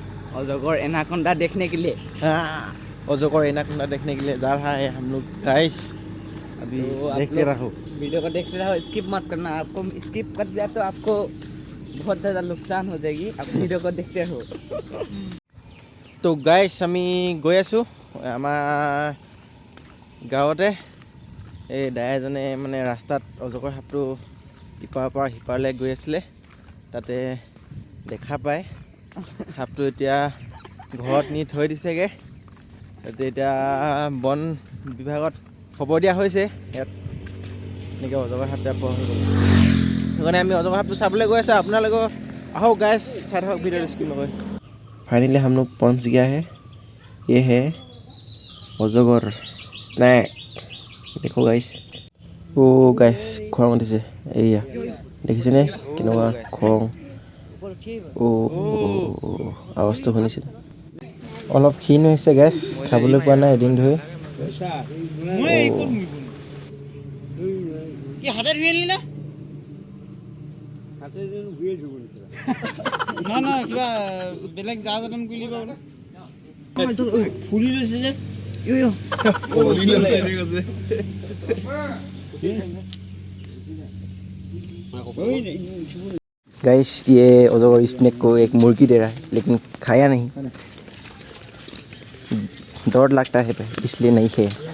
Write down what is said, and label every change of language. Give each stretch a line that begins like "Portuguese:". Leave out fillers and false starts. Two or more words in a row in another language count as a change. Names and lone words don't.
Hindi: अजगर एनाकोंडा देखने के लिए। हाँ, अजगर एनाकोंडा देखने के लिए जा रहा है हम लोग गाइस। अभी तो आप देखते लोग रहो। वीडियो को देखते रहो, स्किप मत करना। आपको स्किप कर दिया तो आपको बहुत ज़्यादा नुकसान हो जाएगी। आप वीडियो को देखते रहो।
Assamese: तो गाइस আমি গৈ আছোঁ আমাৰ গাঁৱতে। এই দাই এজনে মানে ৰাস্তাত অজগৰ সাপটো ইপাৰৰ পৰা সিপাৰলৈ গৈ আছিলে। তাতে দেখা পায় সাপটো এতিয়া ঘৰত নি থৈ দিছেগৈ। তাতে এতিয়া বন বিভাগত খবৰ দিয়া হৈছে ইয়াত এনেকৈ অজগৰ সাপ এটা পোৱা হৈ গ'ল। সেইকাৰণে আমি অজগৰ সাপটো চাবলৈ গৈ আছোঁ। আপোনালোকৰ আহক গাইছ, চাই থাকক ভিডিঅ'টো স্কিপ নকৰি।
Hindi: फाइनली हम लोग पहुंच गया है। ये है
Assamese: অজগৰ স্নেক।
Hindi: देखो गाइस, ओ गाइस
Assamese: খং উঠিছে। এইয়া দেখিছেনে কেনেকুৱা খং। আৱাজটো শুনিছে? অলপ ক্ষীণ হৈছে গাইছ, খাবলৈ পোৱা নাই এদিন ধৰি। নহয় কিবা বেলেগ যা যতন কৰি লিবা ফুলি লৈছে যে।
Hindi: गाइस ये अजगर स्नेक को एक मुर्गी दे रहा है, लेकिन खाया नहीं। डर लगता है इसलिए नहीं खाया।